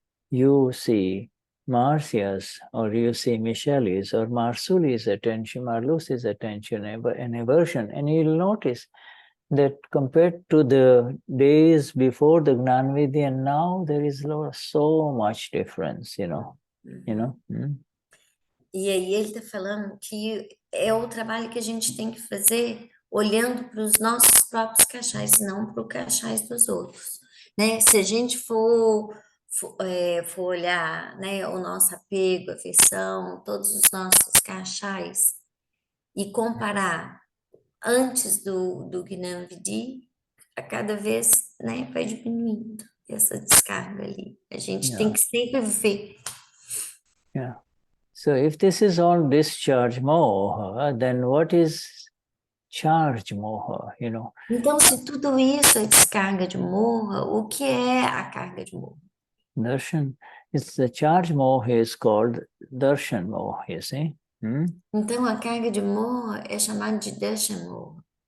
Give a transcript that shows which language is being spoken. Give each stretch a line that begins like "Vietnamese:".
English: You see Marcia's, or you see Michelle's, or Marsuli's attention, Marluce's attention and aversion. And you'll notice that compared to the days before the Gnan Vidyan, now there is so much difference, you know.
Portuguese: E aí ele está falando que é o trabalho que a gente tem que fazer olhando para os nossos próprios cachais, não para o cachais dos outros, né? Se a gente for olhar, né, o nosso apego, afeição, todos os nossos cachais e comparar antes do Gnan Vidhi, a cada vez, né, vai diminuindo essa descarga ali. A gente tem que sempre ver.
English: Yeah. So if this is all discharge moha, then what is charge moha, you know?
Portuguese: Então, se tudo isso é descarga de moha, o que é a carga de moha?
English: Darshan, it's the charge moha is called darshan moha, you see?
Portuguese: Então, a carga de moha é chamada de darshan moha.